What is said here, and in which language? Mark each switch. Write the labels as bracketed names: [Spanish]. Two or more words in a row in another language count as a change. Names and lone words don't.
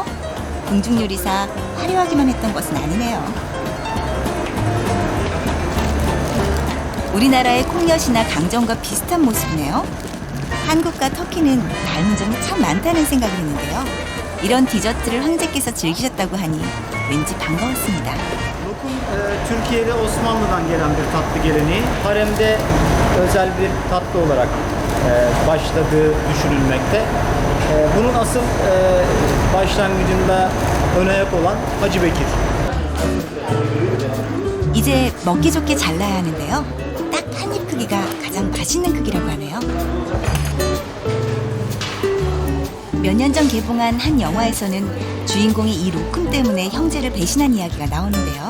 [Korean] 궁중요리사 화려하기만 했던 것은 아니네요. 우리나라의 콩엿이나 강정과 비슷한 모습이네요. 한국과 터키는 닮은 점이 참 많다는 생각을 했는데요. 이런 디저트를 황제께서 즐기셨다고 하니 왠지 반가웠습니다. [Turkish] Lokum Türkiye'de Osmanlı'dan gelen bir tatlı geleneği. Haremde özel bir tatlı olarak başladığı düşünülmekte. Bunun asıl başlangıcında ön ayak olan Hacı Bekir. [Korean] 이제 먹기 좋게 잘라야 하는데요. 딱 한 입 크기가 가장 맛있는 크기라고 하네요. 몇 년 전 개봉한 한 영화에서는 주인공이 이 로쿰 때문에 형제를 배신한 이야기가 나오는데요.